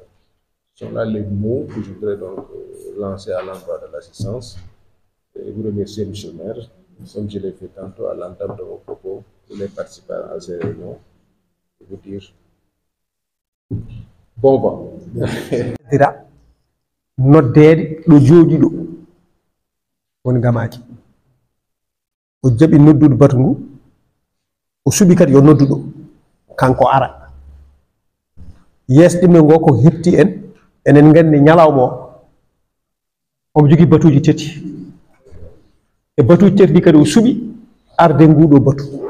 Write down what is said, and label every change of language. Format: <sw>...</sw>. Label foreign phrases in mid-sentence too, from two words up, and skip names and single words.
<fr>Ce sont là les mots que je voudrais donc lancer à l'endroit de l'assistance. Et vous remercier, M. le maire, comme je l'ai fait tantôt à l'entame de vos propos, pour les participants à ces réunions, et vous dire bon vent.</fr> <ff>Noddede ɗo jooɗiɗo woni Gamaji o jaɓi noddude batu ngu o suɓi kadi yo nodduɗo kanko ara yesɗime ngo ko hetti en enen gandi ñalawma o omo jogui batuji tati e batuji tati ɗi kadi o suɓi arde nguɗo batu</ff>